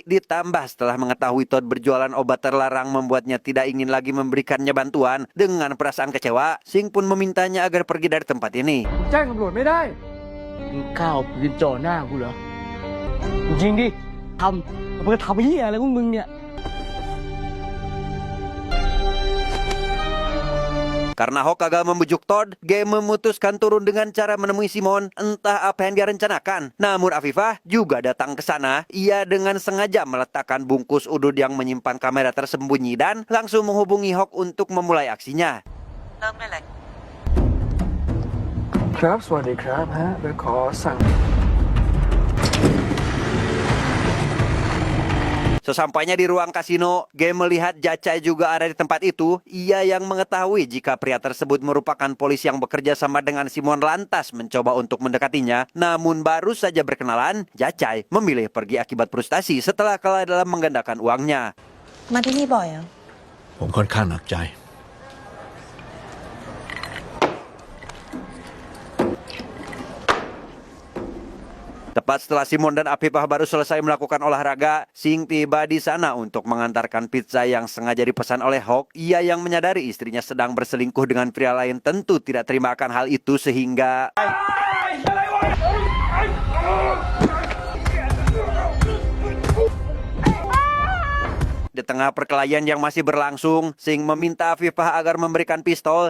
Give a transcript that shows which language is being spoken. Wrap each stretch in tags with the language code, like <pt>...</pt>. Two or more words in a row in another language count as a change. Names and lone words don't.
<id>Ditambah setelah mengetahui Todd berjualan obat terlarang membuatnya tidak ingin lagi memberikannya bantuan. Dengan perasaan kecewa, Sing pun memintanya agar pergi dari tempat ini.</id> <th>แจ้งตำรวจไม่ได้ มึงกล้าเอาปืนจ่อหน้ากูเหรอจริงดิทำมึงทำเหี้ยอะไรของมึงเนี่ย</th> <id>Karena Hawk gagal membujuk Todd, Game memutuskan turun dengan cara menemui Simon. Entah apa yang dia rencanakan. Namun Afifah juga datang ke sana. Ia dengan sengaja meletakkan bungkus udud yang menyimpan kamera tersembunyi dan langsung menghubungi Hawk untuk memulai aksinya.</id> <th>ครับ สวัสดีครับฮะเดี๋ยวขอสั่ง</th> <id>Sesampainya di ruang kasino, Game melihat Jacai juga ada di tempat itu. Ia yang mengetahui jika pria tersebut merupakan polisi yang bekerja sama dengan Simon lantas mencoba untuk mendekatinya. Namun baru saja berkenalan, Jacai memilih pergi akibat frustasi setelah kalah dalam menggandakan uangnya.</id> <th>มาที่นี่บ่อยเหรอ ผมค่อนข้างหนักใจ</th> <id>Tepat setelah Simon dan Afifah baru selesai melakukan olahraga, Sing tiba di sana untuk mengantarkan pizza yang sengaja dipesan oleh Hawk. Ia yang menyadari istrinya sedang berselingkuh dengan pria lain tentu tidak terima akan hal itu sehingga di tengah perkelahian yang masih berlangsung, Sing meminta Afifah agar memberikan pistol.</id>